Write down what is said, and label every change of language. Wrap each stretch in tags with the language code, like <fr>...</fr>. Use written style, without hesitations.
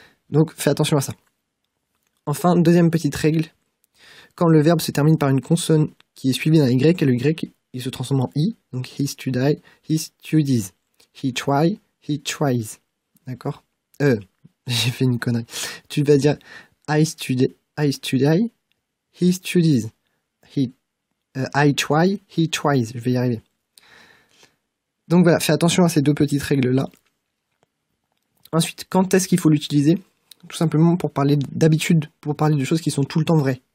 <fr>Donc fais attention à ça. Enfin, deuxième petite règle, quand le verbe se termine par une consonne qui est suivie d'un Y, et le Y il se transforme en I, donc</fr> <en>he studied, he studies, he try, he tries.</en> <fr>D'accord? J'ai fait une connerie. Tu vas dire</fr> <en>I study, he studies, I try, he tries.</en> <fr>Je vais y arriver. Donc voilà, fais attention à ces deux petites règles-là. Ensuite, quand est-ce qu'il faut l'utiliser? Tout simplement pour parler d'habitude, pour parler de choses qui sont tout le temps vraies.</fr>